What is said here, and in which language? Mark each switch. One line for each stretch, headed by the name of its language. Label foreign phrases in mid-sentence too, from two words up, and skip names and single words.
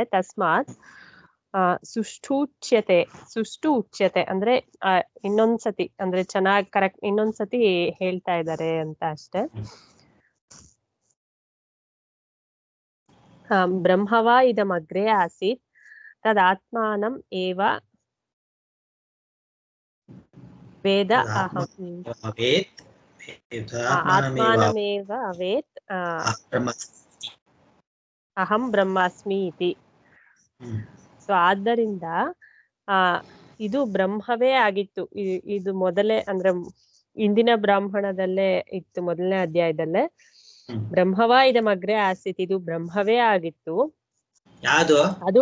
Sanskrit: तस्मात् सुष्टु उच्यते
Kannada: ಅಂದ್ರೆ ಇನ್ನೊಂದ್ಸತಿ ಅಂದ್ರೆ ಚೆನ್ನಾಗಿ ಕರೆಕ್ಟ್ ಇನ್ನೊಂದ್ಸತಿ ಹೇಳ್ತಾ ಇದ್ದಾರೆ ಅಂತ ಅಷ್ಟೆ.
Sanskrit: ब्रह्मवा इदमग्रे आसीत् तदात्मानं एव वेद आत्मानमेव अवेत् अहं ब्रह्मास्मि इति.
Kannada: ಸೊ ಆದ್ದರಿಂದ ಇದು ಬ್ರಹ್ಮವೇ ಆಗಿತ್ತು. ಇದು ಮೊದಲೇ ಅಂದ್ರೆ ಇಂದಿನ ಬ್ರಾಹ್ಮಣದಲ್ಲೇ ಇತ್ತು, ಮೊದಲನೇ ಅಧ್ಯಾಯದಲ್ಲೇ.
Sanskrit: ब्रह्मवा इदमग्रे आसीत्,
Kannada: ಇದು ಬ್ರಹ್ಮವೇ ಆಗಿತ್ತು. ಅದು